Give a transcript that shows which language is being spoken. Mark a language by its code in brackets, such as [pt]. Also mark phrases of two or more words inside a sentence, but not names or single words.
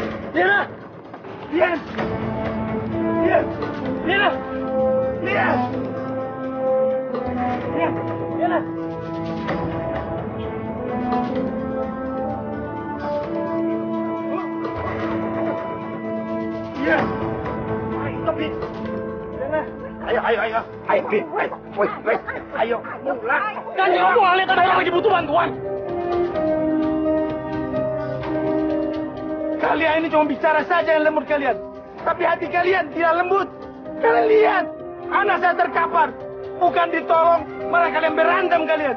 [id] Liana! Lian! Lian! Liana! Lian! Lian! Liana! Lian! Ayo, tepi! Liana! Ayo, Bin! Ayo, pulang! Kanjeng Ratu lihat ada orang lagi butuh bantuan! Kalian ini cuma bicara saja yang lembut kalian. Tapi hati kalian tidak lembut. Kalian lihat, anak saya terkapar. Bukan ditolong, malah kalian berantem kalian.